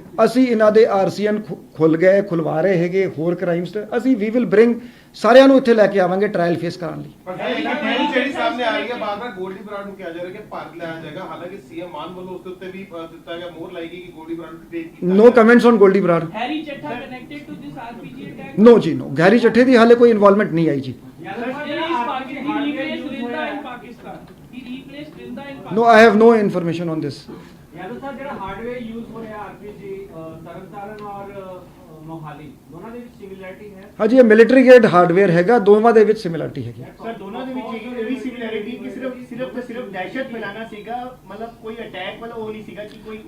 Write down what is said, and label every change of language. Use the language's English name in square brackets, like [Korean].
[Punjabi] ਅਸੀਂ ਇਹਨਾਂ ਦੇ RCN ਖੁਲਵਾ ਰਹੇ ਹੈਗੇ ਹੋਰ ਕ੍ਰਾਈਮਸ ਤੇ। ਅਸੀਂ ਵੀ [English] will bring [Punjabi] ਸਾਰਿਆਂ ਨੂੰ ਇੱਥੇ ਲੈ ਕੇ ਆਵਾਂਗੇ ਟ੍ਰਾਇਲ ਫੇਸ ਕਰਾਉਣ ਲਈ। ਪਰ ਇਹ ਜਿਹੜੀ ਸਾਹਮਣੇ ਆ ਰਹੀ ਹੈ, ਬਾਰ-ਬਾਰ ਗੋਲਡੀ ਬਰਾੜ ਨੂੰ ਕਿਹਾ ਜਾ ਰਿਹਾ ਕਿ ਭਾਰਤ ਲਿਆਇਆ ਜਾਏਗਾ, ਹਾਲਾਂਕਿ ਸੀਐਮ ਮਾਨ ਵੱਲੋਂ ਉਸ ਦੇ ਉੱਤੇ ਵੀ ਦਿੱਤਾ ਗਿਆ, ਮੋਹਰ ਲਾਈ ਗਈ ਕਿ ਗੋਲਡੀ ਬਰਾੜ ਨੂੰ ਟ੍ਰੀਟ ਕੀਤਾ [English] No comments on Goldy Brar. Harry Chetta connected to this RPG attack? [Punjabi] ਨੋ ਜੀ, ਨੋ, ਗੈਰੀ ਚੱਠੇ ਦੀ ਹਾਲੇ ਕੋਈ ਇਨਵੋਲਵਮੈਂਟ ਨਹੀਂ ਆਈ ਜੀ। [English] He replaced Rinda in Pakistan. He replaced Rinda in Pakistan. No, I have no information on this. [Punjabi] Yadav साहब ਜਿਹੜਾ ਹਾਰਡਵੇਅਰ ਯੂਜ਼ ਹੋ ਰਿਹਾ RPG Tarn Taran ਔਰ ਮੋਹਾਲੀ ਦੋਨਾਂ ਦੇ ਵਿੱਚ ਸਿਮਿਲੈਰਿਟੀ ਹੈ? ਹਾਂਜੀ, ਇਹ ਮਿਲਟਰੀ ਗ੍ਰੇਡ ਹਾਰਡਵੇਅਰ ਹੈਗਾ, ਦੋਵਾਂ ਦੇ ਵਿੱਚ ਸਿਮਿਲਰਿਟੀ ਹੈਗੀ। ਸਰ ਦੋਨਾਂ ਦੇ ਵਿੱਚ ਇਹ ਵੀ ਸਿਮਿਲੈਰਿਟੀ ਕਿ ਸਿਰਫ ਦਹਿਸ਼ਤ ਫੈਲਾਣਾ ਸੀਗਾ, ਮਤਲਬ ਕੋਈ ਅਟੈਕ ਵਾਲਾ ਉਹ ਨਹੀਂ ਸੀਗਾ ਕਿ ਕੋਈ